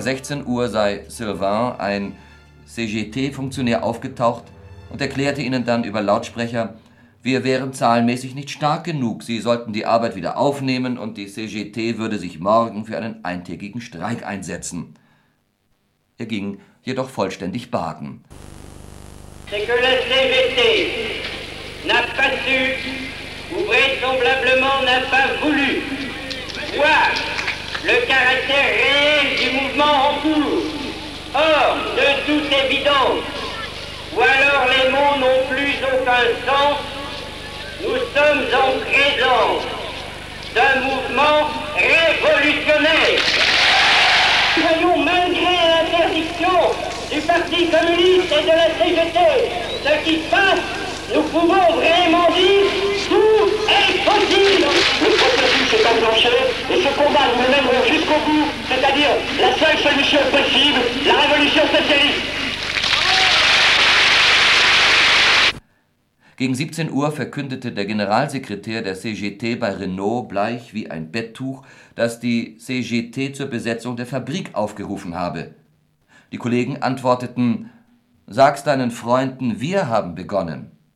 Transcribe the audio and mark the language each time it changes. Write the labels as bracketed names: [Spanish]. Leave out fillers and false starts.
[German] 16 Uhr sei Sylvain, ein CGT-Funktionär, aufgetaucht und erklärte ihnen dann über Lautsprecher: Wir wären zahlenmäßig nicht stark genug. Sie sollten die Arbeit wieder aufnehmen und die CGT würde sich morgen für einen eintägigen Streik einsetzen. Er ging jedoch vollständig baden. [French] C'est que la CGT n'a pas su ou vraisemblablement n'a pas voulu voir le caractère réel du mouvement en cours. Or, de toute évidence, ou alors les mots n'ont plus aucun sens. Nous sommes en présence d'un mouvement révolutionnaire. Nous voyons malgré l'interdiction du Parti communiste et de la CGT ce qui se passe, nous pouvons vraiment dire tout est possible. Le processus est enclenché et ce combat nous mènerons jusqu'au bout, c'est-à-dire la seule solution possible, la révolution socialiste. [German] Gegen 17 Uhr verkündete der Generalsekretär der CGT bei Renault bleich wie ein Betttuch, dass die CGT zur Besetzung der Fabrik aufgerufen habe. Die Kollegen antworteten: Sag's deinen Freunden, wir haben begonnen.